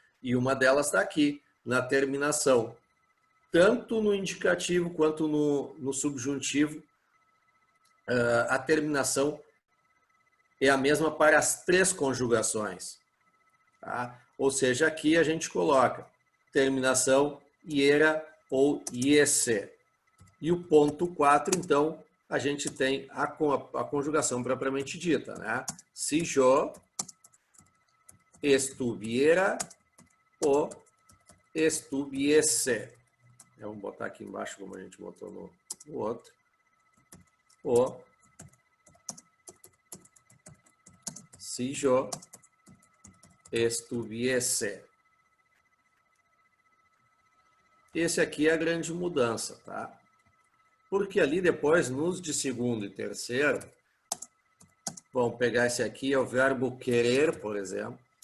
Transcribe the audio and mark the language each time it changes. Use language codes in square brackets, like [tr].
[pt] E uma delas está aqui, na terminação. Tanto no indicativo quanto no subjuntivo, a terminação é a mesma para as três conjugações. Tá? Ou seja, aqui a gente coloca terminação iera ou iese. E o ponto 4, então, a gente tem a conjugação propriamente dita, né? [es] Si yo estuviera o estuviese. [pt] Vamos botar aqui embaixo, como a gente botou no outro. O [es] si yo estuviese. [pt] Esse aqui é a grande mudança, tá? Porque ali depois, nos de segundo e terceiro, vamos pegar esse aqui, é o verbo querer, por exemplo.